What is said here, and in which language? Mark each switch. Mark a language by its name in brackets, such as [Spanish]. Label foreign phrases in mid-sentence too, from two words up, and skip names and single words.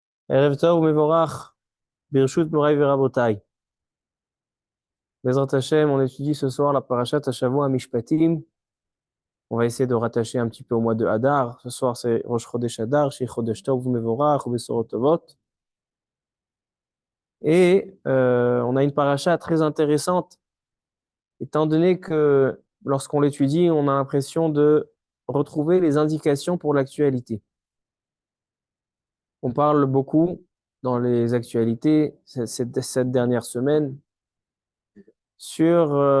[Hebrew] ערב טוב מבורך ברשות מורי ורבותי. בעזרת השם, [French] on étudie ce soir la [Hebrew] פרשת השבוע משפטים. [French] On va essayer de rattacher un petit peu au mois de Hadar. Ce soir, c'est [Hebrew] ראש חודש אדר שיהיה חודש טוב מבורך בשורות טובות. [French] Et on a une parasha très intéressante, étant donné que lorsqu'on l'étudie, on a l'impression de retrouver les indications pour l'actualité. On parle beaucoup dans les actualités cette dernière semaine sur